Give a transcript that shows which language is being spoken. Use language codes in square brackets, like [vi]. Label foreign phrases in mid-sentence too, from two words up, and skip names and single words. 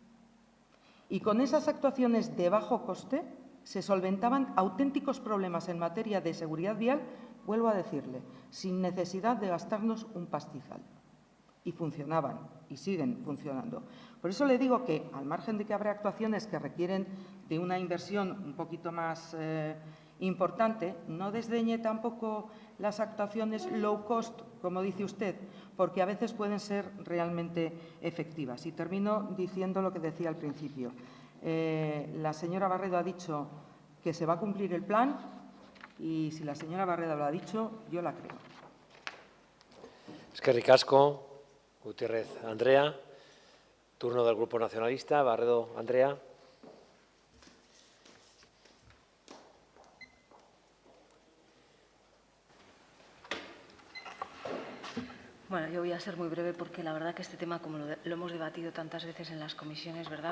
[es] Y con esas actuaciones de bajo coste se solventaban auténticos problemas en materia de seguridad vial, vuelvo a decirle, sin necesidad de gastarnos un pastizal. Y funcionaban y siguen funcionando. Por eso le digo que, al margen de que habrá actuaciones que requieren de una inversión un poquito más importante, no desdeñe tampoco las actuaciones [en] low cost, [es] como dice usted, porque a veces pueden ser realmente efectivas. Y termino diciendo lo que decía al principio. La señora Barredo ha dicho que se va a cumplir el plan y si la señora Barredo lo ha dicho, yo la creo. [eu] Eskerrik asko, Gutiérrez Andrea. [es] Turno del Grupo Nacionalista. [eu] Barredo Andrea. [es] Bueno, yo voy a ser muy breve porque la verdad que este tema, como lo hemos debatido tantas veces en las comisiones, ¿verdad?